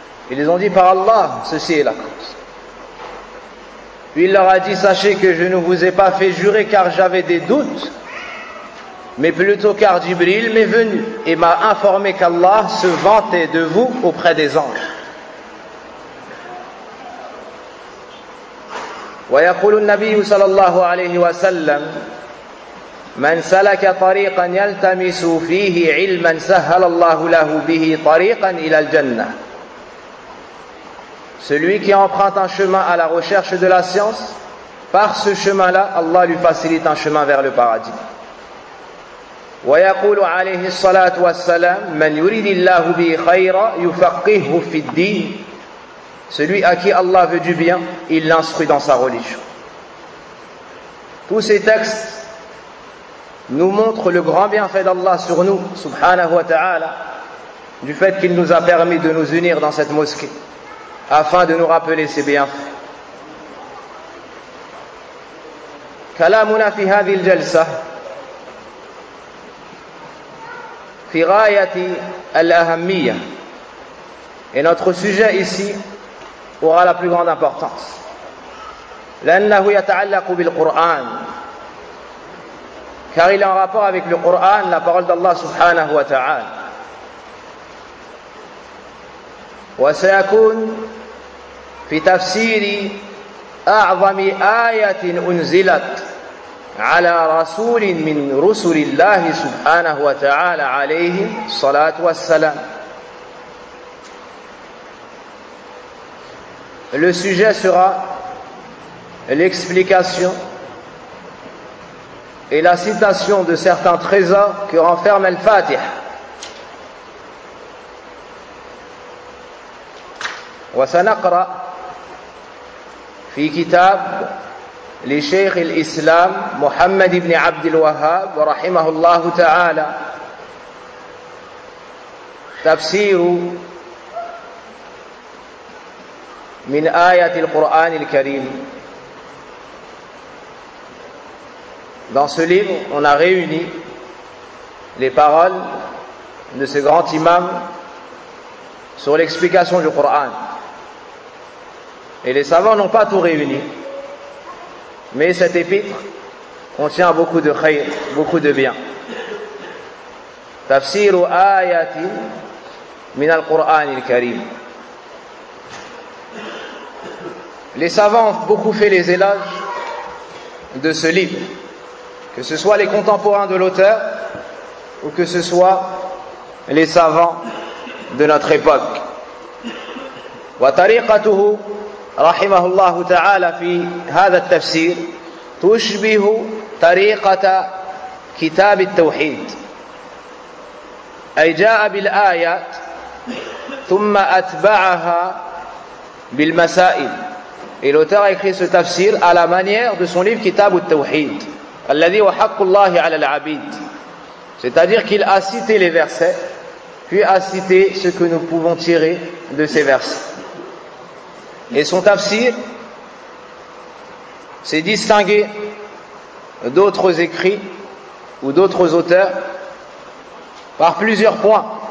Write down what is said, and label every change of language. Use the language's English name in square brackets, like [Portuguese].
[French] Ils ont dit: par Allah, ceci est la cause. Puis il leur a dit: sachez que je ne vous ai pas fait jurer car j'avais des doutes, mais plutôt car Jibril m'est venu et m'a informé qu'Allah se vantait de vous auprès des anges. [Arabic] Wa yaqulu an-nabi sallallahu alayhi wa sallam: من سلك طريقا يلتمس فيه علما سهل الله له به طريقا الى الجنه. [French] Celui qui emprunte un chemin à la recherche de la science, par ce chemin-là Allah lui facilite un chemin vers le paradis. [Arabic] ويقول عليه الصلاة والسلام من يريد الله به خيرا يفقهه في الدين. [French] Celui à qui Allah veut du bien, il l'instruit dans sa religion. Tous ces textes nous montrent le grand bienfait d'Allah sur nous, subhanahu wa ta'ala, du fait qu'il nous a permis de nous unir dans cette mosquée, afin de nous rappeler ses bienfaits. [Arabic] كلامنا في هذه الجلسة في غاية الأهمية. [French] Et notre sujet ici aura la plus grande importance. [Arabic] لأنه يتعلق بالقرآن. [French] Car il est en rapport avec le Coran, la parole d'Allah سبحانه وتعالى. [Arabic] وسيكون في تفسير أعظم آية أنزلت على رسول من رسل الله سبحانه وتعالى عليه الصلاة والسلام. [French] Le sujet sera l'explication et la citation de certains trésors que renferme Al-Fatih. [Arabic] وسنقرأ في كتاب لشيخ الإسلام محمد بن عبد الوهاب رحمه الله تعالى تفسير من آية القرآن الكريم. [French] Dans ce livre, on a réuni les paroles de ce grand imam sur l'explication du Coran. Et les savants n'ont pas tout réuni. Mais cette épître contient beaucoup de khayr, beaucoup de bien. [Arabic] Tafsir ayatin min al-Qur'an al-Karim. [French] Les savants ont beaucoup fait les éloges de ce livre, que ce soit les contemporains de l'auteur ou que ce soit les savants de notre époque. [Arabic] Wa tariqatuhu rahimahullah ta'ala fi hadha at-tafsir تشبه طريقة كتاب التوحيد أي جاء بالآيات ثم أتبعها بالمسائل. [French] Et l'auteur a écrit ce tafsir à la manière de son livre Kitab al-Tawhid, الذي هو حق الله على العبيد. C'est-à-dire qu'il a cité les versets, puis a cité ce que nous pouvons tirer de ces versets. Et son tafsir s'est distingué d'autres écrits ou d'autres auteurs par plusieurs points.